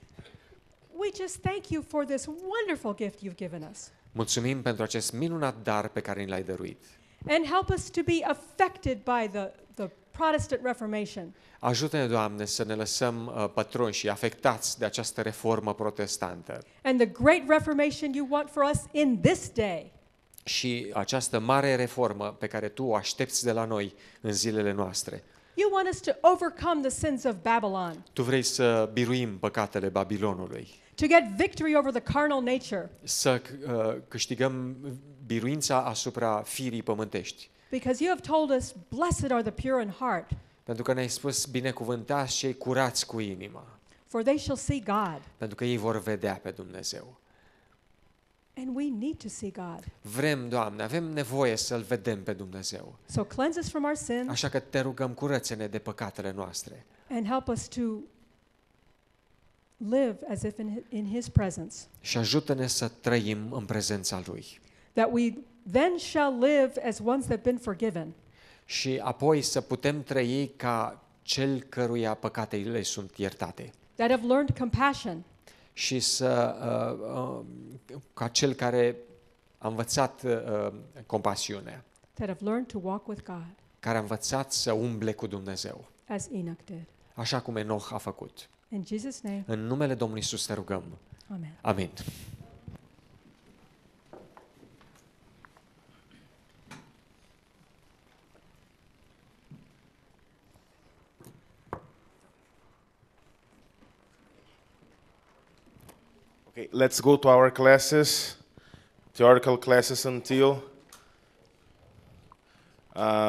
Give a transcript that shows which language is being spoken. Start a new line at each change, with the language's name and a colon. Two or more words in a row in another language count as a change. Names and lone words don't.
English: We just thank you for this wonderful gift you've given us.
Romanian: Mulțumim pentru acest minunat dar pe care ni l-ai dăruit.
English: And help us to be affected by the Protestant Reformation.
Romanian: Ajută-ne, Doamne, să ne lăsăm pătrunși și afectați de această reformă protestantă.
English: And the great reformation you want for us in this day.
Romanian: Și această mare reformă pe care Tu o aștepți de la noi în zilele noastre.
English: You want us to overcome the sins of Babylon.
Romanian: Tu vrei să biruim păcatele Babilonului,
English: To get victory over the carnal nature.
Romanian: să câștigăm biruința asupra firii pământești.
English: Because you have told us, blessed are the pure in heart,
Romanian: Pentru că ne-ai spus, binecuvântați cei curați cu inima,
English: for they shall see God.
Romanian: pentru că ei vor vedea pe Dumnezeu.
English: And we need to see God.
Romanian: Vrem, Doamne, avem nevoie să-L vedem pe Dumnezeu.
English: So cleanse us from our sins
Romanian: Așa că te rugăm, curățe-ne de păcatele noastre
English: and help us to live as if in His presence.
Romanian: și ajută-ne să trăim în prezența Lui.
English: That we then shall live as ones that have been forgiven.
Romanian: Și apoi să putem trăi ca cel căruia păcatele sunt iertate.
English: That have learned compassion.
Romanian: Și ca cel care a învățat compasiunea,
English: That have learned to walk with God,
Romanian: care a învățat să umble cu Dumnezeu,
English: as Enoch did.
Romanian: așa cum Enoch a făcut.
English: In Jesus' name,
Romanian: În numele Domnului Iisus te rugăm.
English: amen.
Romanian: Amin.
English: Okay, let's go to our classes, theoretical classes until 11:30.